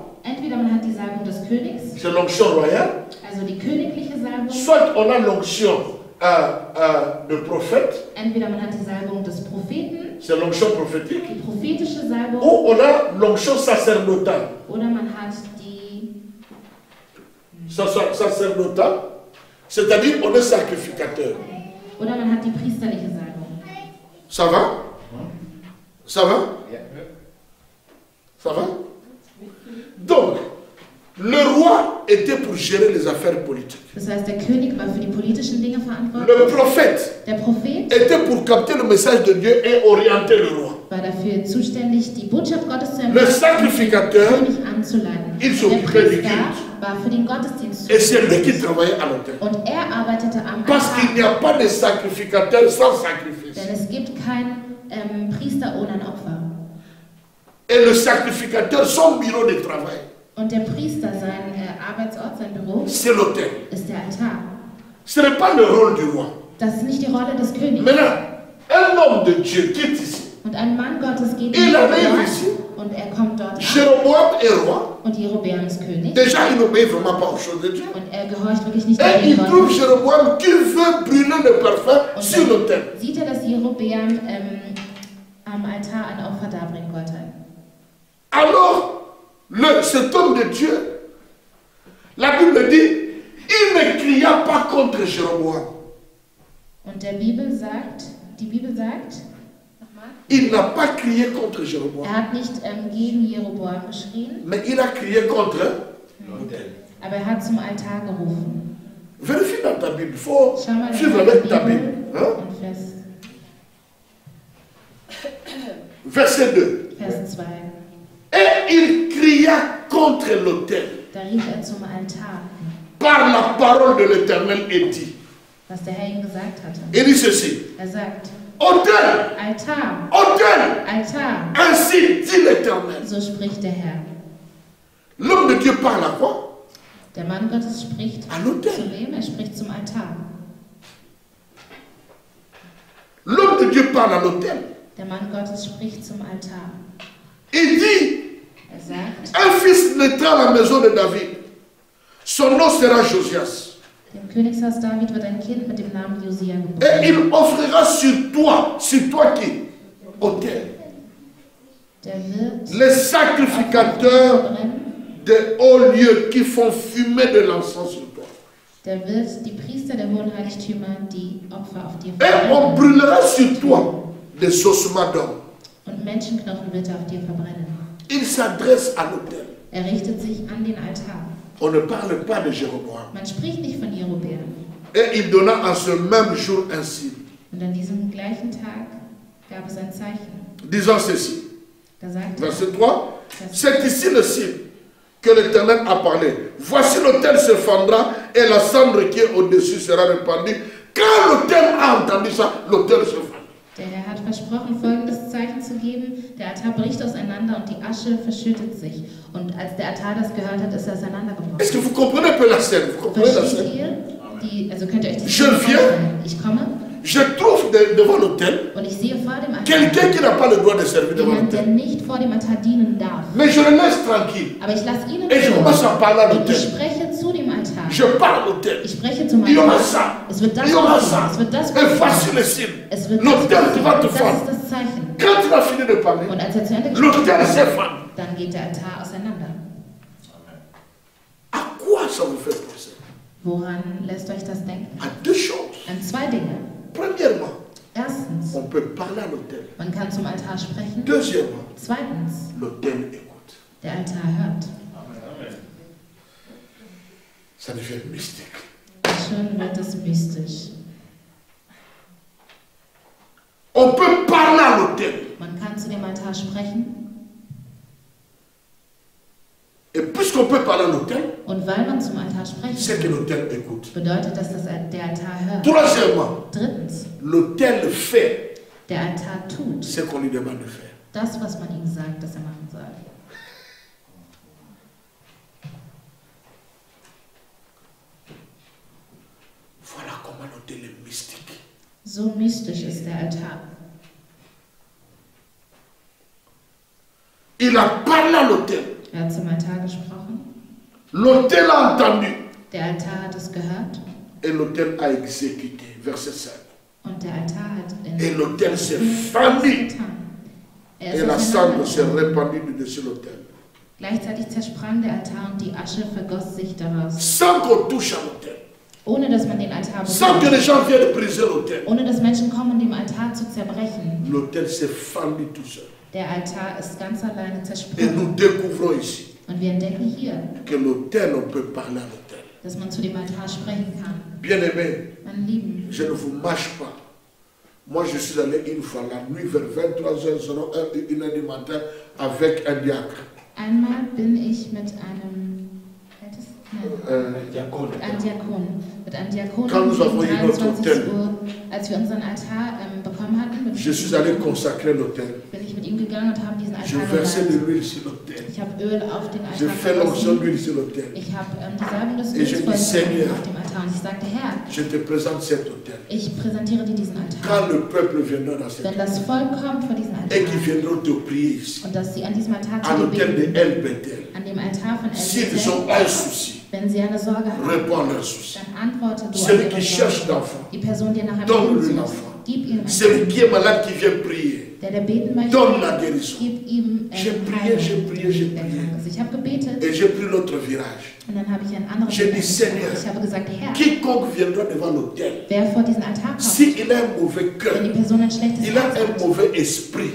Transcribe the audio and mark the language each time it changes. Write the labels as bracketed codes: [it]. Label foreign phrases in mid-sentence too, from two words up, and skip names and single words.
[de] Entweder man hat die Salbung des Königs, [fr] c'est l'onction royale, [de] also die königliche Salbung. [fr] soit on a l'onction de prophète, [de] Entweder man hat die Salbung des Propheten, [fr] c'est l'onction prophétique, [de] die prophetische Salbung, [fr] ou on a l'onction sacerdotale. [de] oder man hat die, [fr] Sacerdotale, c'est-à-dire on est sacrificateur. [de] oder man hat die priesterliche Salbung. [fr] Ça va? Ça va? Ça va? Donc, le roi était pour gérer les affaires politiques. [de] Das heißt, der König war für die politischen Dinge [fr] Le [de] verantwortlich. [fr] prophète [de] Der Prophet [fr] était pour capter le message de Dieu et orienter le roi. [de] war dafür zuständig, die Botschaft Gottes zu [fr] Le [de] empfangen und den [fr] sacrificateur, [de] König anzuleiten. [fr] il [de] Der [fr] s'occupait du [de] Priester [fr] culte. [de] war für den Gottesdienst [fr] Et c'est lui qui [de] zuständig. [fr] travaillait à l'autel. [de] Und er arbeitete am [fr] Parce qu'il n'y [de] Altar. [fr] a pas de sacrificateur sans sacrifice. [de] Denn es gibt keinen Priester ohne ein Opfer. [fr] Et le sacrificateur, son bureau de travail, [de] Und der Priester, sein Arbeitsort, sein Büro, [fr] c'est l'autel. [de] ist der Altar. [fr] Ce n'est pas le rôle du roi. [de] Das ist nicht die Rolle des Königs. [fr] Maintenant, un homme de Dieu qui est ici, [de] Und ein Mann Gottes geht [fr] Il [de] dort [fr] arrive ici. [de] und er kommt dort an. [fr] Jéroboam est roi. [de] Und Jerobeam ist König. [fr] Déjà, il n'obéit vraiment pas aux choses de Dieu. [de] Und er gehorcht wirklich nicht [fr] Et [de] dem [fr] il trouve [de] Gott. [fr] Jéroboam qui veut brûler le parfum [de] Und [fr] sur l'autel. [de] dann sieht er, dass Jerobeam am Altar ein Opfer darbringen wollte. [fr] Alors, cet homme de Dieu, la Bible dit, il ne cria pas contre Jéroboam. [de] Und die Bibel sagt, nochmal, [fr] Il n'a pas crié contre Jéroboam, [de] er hat nicht gegen Jeroboam geschrien, [fr] mais il a crié contre. L'autel. [de] aber er hat zum Altar gerufen. [fr] Vérifie dans ta Bible, il faut [de] Schau mal in [fr] suivre [de] deiner [fr] avec ta [de] Bibel [fr] Bible. Hein? [de] und [fr] Verset 2. [de] Vers 2. [fr] Et il cria contre l'autel [de] Da rief er zum Altar, [fr] par la parole de l'Éternel et dit. [de] was der Herr ihm gesagt hatte. [fr] Il dit ceci. [de] Er sagt, [fr] Autel, [de] Altar, [fr] autel, [de] Altar, [fr] ainsi dit l'Éternel. [de] so spricht der Herr. [fr] L'homme de Dieu parle à quoi? [de] Der Mann Gottes spricht [fr] À l'autel. [de] zu wem? Er spricht zum Altar. [fr] L'homme de Dieu parle à l'autel. [de] Der Mann Gottes spricht zum Altar. [fr] Il dit, [de] Er sagt, [fr] un fils naîtra à la maison de David. Son nom sera Josias. [de] dem Königshaus David wird ein Kind mit dem Namen Josia [fr] Et [de] geboren. [fr] il offrira sur toi qui? Autel. [de] Der wird [fr] Les sacrificateurs [de] brennen, [fr] des hauts lieux qui font fumer de l'encens sur toi. [de] der wird die Priester der hohen Heiligtümer die Opfer auf dir [fr] Et on [de] verbrennen. [fr] brûlera sur toi des ossements d'hommes. [de] und Menschenknochen wird er auf dir verbrennen. [fr] Il s'adresse à l'autel. [de] Er richtet sich an den Altar. [fr] On ne parle pas de Jéroboam. [de] Man spricht nicht von Jerobeam. [fr] Et il donna en ce même jour un signe, [de] Und an diesem gleichen Tag gab es ein Zeichen. [fr] disant ceci. [de] Da sagte er, [fr] Verset 3. C'est ici le signe que l'Éternel a parlé. Voici l'autel se fendra et la cendre qui est au-dessus sera répandue. Quand l'autel a entendu ça, l'autel se fend. [de] der Herr hat versprochen, folgendes Zeichen zu geben. Der Altar bricht auseinander und die Asche verschüttet sich. Und als der Altar das gehört hat, ist er auseinandergebrochen. [fr] Est-ce que vous comprenez un peu la scène? Vous comprenez la [de] Versteht [fr] scène? [de] ihr? Also könnt ihr euch die [fr] Je [de] Szene [fr] viens. [de] vorstellen. Ich komme [fr] Je trouve devant l'autel [de] und ich sehe vor dem Altar [fr] quelqu'un qui n'a pas le droit de servir devant [de] jemand, der [fr] l'autel. [de] nicht vor dem Altar dienen darf. [fr] Mais je le laisse tranquille. [de] Aber ich lasse ihn in [fr] Et je [de] Ruhe. [fr] commence à parler à [de] Und ich [fr] l'autel. [de] spreche zu dem Altar. [fr] Je parle à l'autel. [de] Ich spreche zum [fr] Il y aura [de] Altar. [fr] ça. [de] Es wird das [fr] Il y aura [de] passieren. [fr] ça. [de] Es wird das [fr] Et voici [de] passieren. [fr] le signe. [de] Es wird das [fr] L'autel qui va te [de] passieren. Das [fr] fendre. [de] ist das Zeichen. [fr] Quand il a fini de parler, [de] Und als er zu Ende [fr] l'autel [de] gesprochen [fr] se [de] hat, [fr] fend. [de] dann geht der Altar auseinander. [fr] À quoi ça vous fait penser? [de] Woran lässt euch das denken? [fr] À deux choses. [de] An zwei Dinge. [fr] Premièrement, [de] Erstens, [fr] on peut parler à l'autel. [de] man kann zum Altar sprechen. [fr] Deuxièmement, [de] Zweitens, [fr] l'autel écoute. [de] der Altar hört. [fr] Amen. Ça devient mystique. [de] Und schon wird es mystisch. [fr] On peut parler à l'autel. [de] Man kann zu dem Altar sprechen. [fr] Et puisqu'on peut parler à l'autel, [de] Und weil man zum Altar [fr] c'est [de] sprechen [fr] que [de] kann, [fr] l'autel écoute. [de] bedeutet das, dass der Altar hört. [fr] Troisièmement, [de] Drittens, [fr] l'autel fait [de] der Altar tut [fr] ce qu'on lui demande de faire. [de] das, was man ihm sagt, dass er machen soll. [fr] Voilà comment l'autel est mystique. [de] So mystisch ist der Altar. [fr] Il a parlé à l'autel. [de] Er hat zum Altar gesprochen. [fr] L'autel a entendu. [de] Der Altar hat es gehört. [fr] Et l'autel a exécuté. Verset 5. [de] Und der Altar hat [fr] Et l'autel s'est fendu. [de] getan. Er [fr] Et [de] ist [fr] la cendre s'est [de] auseinandergegangen. [fr] répandue dessus l'autel. [de] Gleichzeitig zersprang der Altar und die Asche vergoss sich daraus. [fr] Sans qu'on touche à l'autel. [de] Ohne dass man den Altar [fr] Sans que les [de] berührt. [fr] gens viennent briser l'autel. [de] Ohne dass Menschen kommen, um den Altar zu zerbrechen. [fr] L'autel s'est fendu tout seul. [de] Der Altar ist ganz alleine [fr] Et [de] zersprungen. [fr] nous découvrons ici [de] Und wir entdecken hier, [fr] que l'autel, on peut parler à l'autel. [de] dass man zu dem Altar sprechen kann. [fr] Bien-aimés, [de] Meine Lieben, [fr] je ne vous mâche pas. Moi, je suis allé une fois la nuit vers 23h, 1h du matin, avec un diacre. [de] einmal bin ich mit einem Diakon. Ein Diakon. Mit einem Diakon [fr] Quand nous avons [de] um [fr] eu notre [de] 23 [fr] hôtel, [de] Uhr, als wir unseren Altar bekommen hatten, [fr] je suis allé consacrer l'autel. [de] bin ich mit ihm gegangen und habe diesen [fr] Je [de] Altar [fr] versais de [de] geweiht. [fr] l'huile sur l'autel. [de] Ich habe Öl auf den [fr] Je [de] Altar [fr] fais l'onction [de] vergossen. [fr] d'huile sur l'autel. [de] Ich habe die Salbung des [fr] Et je [de] Öls [fr] dis, [de] vollzogen [fr] Seigneur, [de] auf dem Altar und ich sagte, Herr, [fr] Je te présente cet autel. [de] ich präsentiere dir diesen Altar. [fr] Quand le peuple viendra dans cet [de] Wenn [fr] autel [de] das Volk kommt vor diesen [fr] et qu'ils [de] Altar [fr] viendront te prier ici, [de] und dass sie an diesem Altar [fr] à [de] zu dir [fr] l'autel de [de] beten, [fr] El Bethel, [de] an dem Altar von [fr] s'ils [de] El [fr] ont un souci, [de] wenn sie eine Sorge haben, [fr] réponds à leurs soucis. [de] dann antworte du auf [fr] Celui [de] ihre [fr] qui cherche [de] Sorge. [fr] d'enfant, [de] Die Person, die nach einem [fr] donne-lui [de] Kind [fr] l'enfant. [de] sucht, gib ihm ein [fr] Celui [de] Kind. [fr] qui est malade, qui vient prier, [de] Der beten möchte, [fr] donne la guérison. [de] gib ihm [fr] J'ai prié, [de] Heilung, [fr] j'ai prié, j'ai [de] der [fr] prié. [de] krank ist. Ich habe gebetet [fr] Et j'ai pris l'autre virage. [de] und dann habe ich einen anderen [fr] J'ai [de] Weg [fr] dit, Seigneur, [de] eingeschlagen. Ich habe gesagt, Herr, [fr] quiconque viendra devant l'autel, [de] wer vor diesen Altar kommt, [fr] s'il a un mauvais [de] wenn [fr] cœur, [de] die Person ein schlechtes [fr] il a [de] Herz [fr] un [de] hat, [fr] mauvais esprit,